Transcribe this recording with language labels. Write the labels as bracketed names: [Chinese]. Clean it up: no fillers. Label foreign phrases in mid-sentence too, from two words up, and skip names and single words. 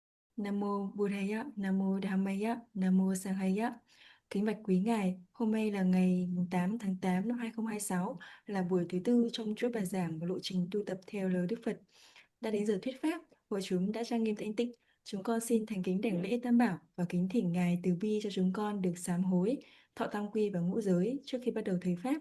[Pali] Nam mô Buddhaya, Nam mô Dhammaya, Nam mô Sanghaya. [Vietnamese] Kính bạch quý ngài, hôm nay là ngày 8 tháng 8 năm 2026, là buổi thứ tư trong chuỗi bài giảng và lộ trình tu tập theo lời Đức Phật. Đã đến giờ thuyết pháp, hội chúng đã trang nghiêm thanh tịnh. Chúng con xin thành kính đảnh lễ Tam Bảo và kính thỉnh ngài từ bi cho chúng con được sám hối, thọ tam quy và ngũ giới trước khi bắt đầu thuyết pháp.